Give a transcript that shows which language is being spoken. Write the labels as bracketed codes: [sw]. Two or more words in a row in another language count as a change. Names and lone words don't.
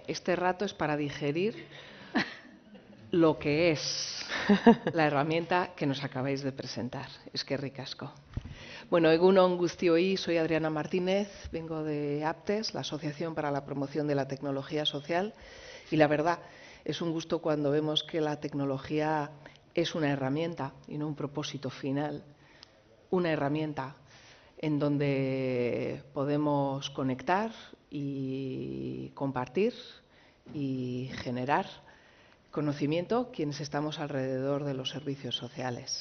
[es] Este rato es para digerir lo que es la herramienta que nos acabáis de presentar. [eu] Eskerrik asko. Bueno, egun on guztioi, [es] soy Adriana Martínez, vengo de APTES, la Asociación para la Promoción de la Tecnología Social, y la verdad es un gusto cuando vemos que la tecnología es una herramienta y no un propósito final, una herramienta en donde podemos conectar y compartir y generar conocimiento quienes estamos alrededor de los servicios sociales.